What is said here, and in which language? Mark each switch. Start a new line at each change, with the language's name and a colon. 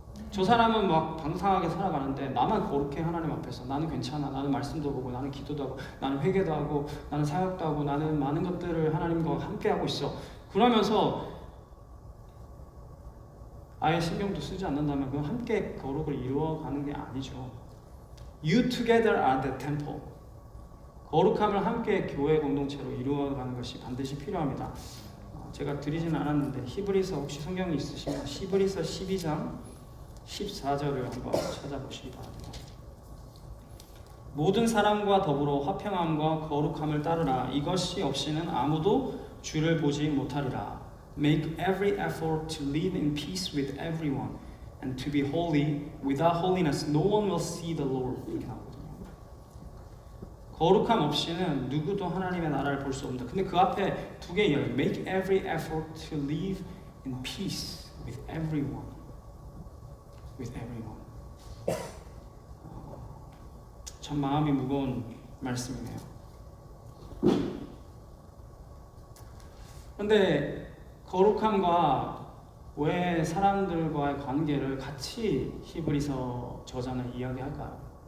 Korean: 저 사람은 막 방탕하게 살아가는데 나만 거룩해. 하나님 앞에서 나는 괜찮아. 나는 말씀도 보고 나는 기도도 하고 나는 회개도 하고 나는 사역도 하고 나는 많은 것들을 하나님과 함께 하고 있어. 그러면서 아예 신경도 쓰지 않는다면 그 함께 거룩을 이루어가는 게 아니죠.
English: You together are the temple.
Korean: 거룩함을 함께 교회 공동체로 이루어가는 것이 반드시 필요합니다. 제가 드리지는 않았는데 히브리서 혹시 성경이 있으시면 히브리서 12장 14절을 한번 찾아보시기 바랍니다. 모든 사람과 더불어 화평함과 거룩함을 따르라. 이것이 없이는 아무도 주를 보지 못하리라.
English: Make every effort to live in peace with everyone and to be holy. Without holiness, no one will see the Lord.
Korean: 이렇게 나오거든요. 거룩함 없이는 누구도 하나님의 나라를 볼 수 없는다. 근데 그 앞에 두 개 이야기.
English: Make every effort to live in peace with everyone. With everyone.
Korean: 참 마음이 무거운 말씀이네요. 그런데 거룩함과 왜 사람들과의 관계를 같이 히브리서 저자는 이야기할까요?